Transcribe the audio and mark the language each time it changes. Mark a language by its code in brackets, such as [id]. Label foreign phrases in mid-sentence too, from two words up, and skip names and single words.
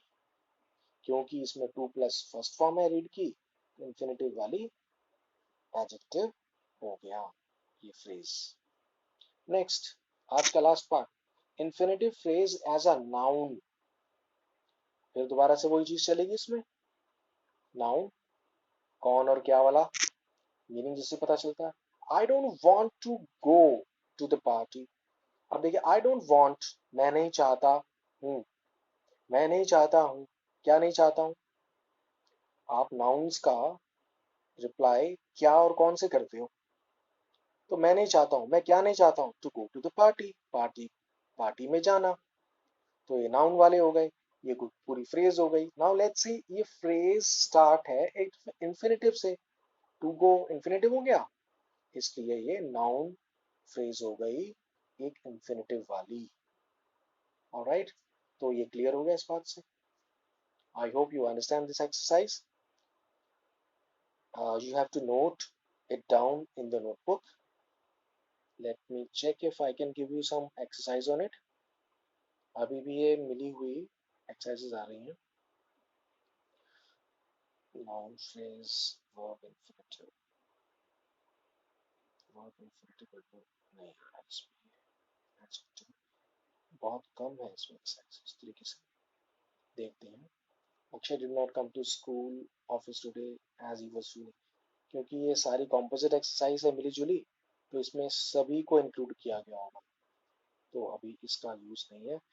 [hi] क्योंकि इसमें [en] two plus first form [hi] है रीड की, इंफिनिटिव वाली एडजेक्टिव हो गया ये फ्रेज। [en] नेक्स्ट, [hi] आज का [en] last part, infinitive phrase as a noun. [hi] फिर दोबारा से वही चीज चलेगी इसमें। नाउन, कौन और क्या वाला, मीनिंग जिससे पता चलता है। [en] I don't want to go to the party. [hi] अब देखिए, [en] I don't want, [hi] मैं नहीं चाहता हूँ, मैं नहीं चाहता हूँ, क्या नहीं चाहता हूँ। आप नाउन्स का रिप्लाई क्या और कौन से करते हो। तो मैं नहीं चाहता हूँ, मैं क्या नहीं चाहता हूँ, [en] to go to the party, [hi] पार्टी, पार्टी में जाना। तो ये नाउन वाले हो गए, ये पूरी फ्रेज हो गई। [en] now let's see, [hi] ये [en] phrase start [hi] है एक इंफिनिटिव से, [en] to go infinitive [hi] हो गया, इसलिए ये [en] noun phrase [hi] हो गई एक इंफिनिटिव वाली। ऑलराइट, तो ये क्लियर हो गया इस बात से। [en] I hope you understand this exercise. You have to note it down in the notebook. Let me check if I can give you some exercise on it. [hi] अभी भी ये मिली हुई exercises आ रही हैं। [en] Noun phrase, verb infinitive, verb infinitive [hi] नहीं आ रहा इसमें, adjective, बहुत कम है इसमें एक्सरसाइज। इस तरीके से देखते हैं। [en] Akshay did not come to school office today as he was feeling. [hi] क्योंकि ये सारी [en] composite exercise [hi] है मिली जुली, तो इसमें सभी को इंक्लूड किया गया होगा, तो अभी इसका यूज नहीं है।